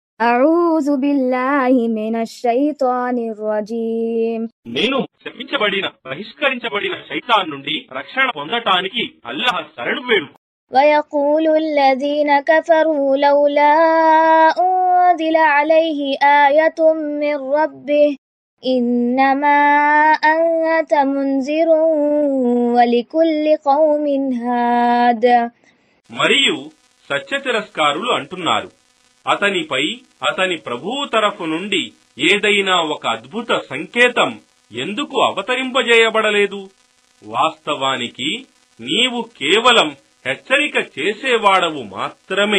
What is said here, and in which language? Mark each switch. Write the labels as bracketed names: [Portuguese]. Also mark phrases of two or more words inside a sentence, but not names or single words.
[Arabic] أعوذ بالله من الشيطان الرجيم. [Telugu] నేను శపించబడిన బహిష్కరించబడిన శైతాన్ నుండి రక్షణ పొందటానికి అల్లాహ్ శరణు వేడు. [Arabic] ويقول الذين كفروا لولا أنزل عليه آية من ربه إنما أنت منذر ولكل قوم هاد. [Telugu] మరియు సత్య తిరస్కారులు అంటున్నారు, అతనిపై అతని ప్రభువు తరఫు నుండి ఏదైనా ఒక అద్భుత సంకేతం ఎందుకు అవతరింపజేయబడలేదు? వాస్తవానికి నీవు కేవలం హెచ్చరిక చేసేవాడవు మాత్రమే.